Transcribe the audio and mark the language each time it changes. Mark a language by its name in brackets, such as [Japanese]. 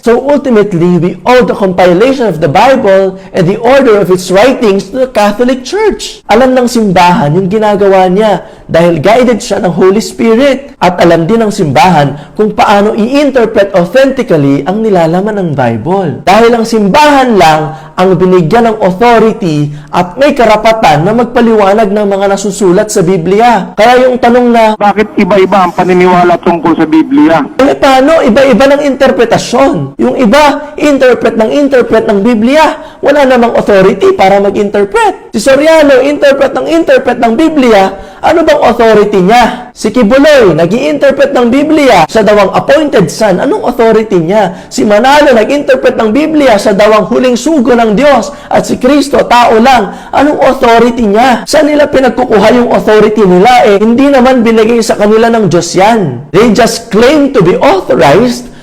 [English] So ultimately, we owe the compilation of the Bible and the order of its writings to the Catholic Church. [Filipino] Alam ng simbahan yung ginagawa niya dahil guided siya ng Holy Spirit. At alam din ng simbahan kung paano i-interpret authentically ang nilalaman ng Bible. Dahil ang simbahan lang ang binigyan ng authority at may karapatan na magpaliwanag ng mga nasusulat sa Biblia. Kaya yung tanong na, Bakit iba-iba ang paniniwala tungkol sa Biblia? paano iba-iba ng interpretasyon? Yung iba, interpret ng Biblia. Wala namang authority para mag-interpret. Si Soriano, interpret ng Biblia. Ano bang authority niya? Si Kibuloy, nag-i-interpret ng Biblia. Siya daw ang [English] appointed son. [Filipino] Anong authority niya? Si Manalo, nag-interpret ng Biblia. Siya daw ang huling sugo ng Diyos. At si Kristo, tao lang. Anong authority niya? Saan nila pinagkukuha yung authority nila? Hindi naman binigay sa kanila ng Diyos yan. [English] They just claim to be authorized.